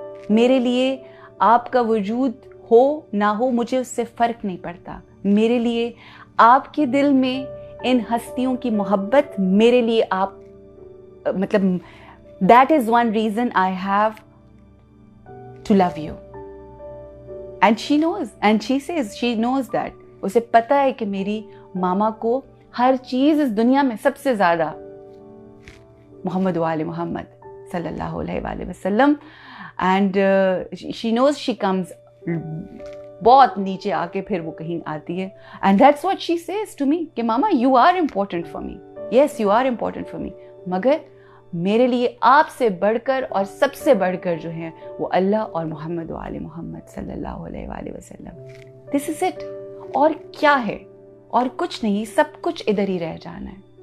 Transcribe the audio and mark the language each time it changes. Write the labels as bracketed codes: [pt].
[ur] میرے لیے آپ کا وجود ہو نہ ہو، مجھے اس سے فرق نہیں پڑتا. میرے لیے آپ کے دل میں ان ہستیوں کی محبت، میرے لیے آپ، مطلب [en] that is one reason I have to love you. And she knows, and she says she knows that. [ur] اسے پتا ہے کہ میری ماما کو ہر چیز اس دنیا میں سب سے زیادہ محمد و آل محمد صلی اللہ علیہ وآلہ وسلم. [en] And she knows she comes [ur] بہت نیچے آ کے پھر وہ کہیں آتی ہے. [en] And that's what she says to me [ur] کہ ماما [en] you are important for me. Yes, you are important for me. [ur] مگر میرے لیے آپ سے بڑھ کر اور سب سے بڑھ کر جو ہیں وہ اللہ اور محمد و آل محمد صلی اللہ علیہ وآلہ وسلم. [en] This is it. [ur] اور کیا ہے؟ اور کچھ نہیں، سب کچھ ادھر ہی رہ جانا ہے.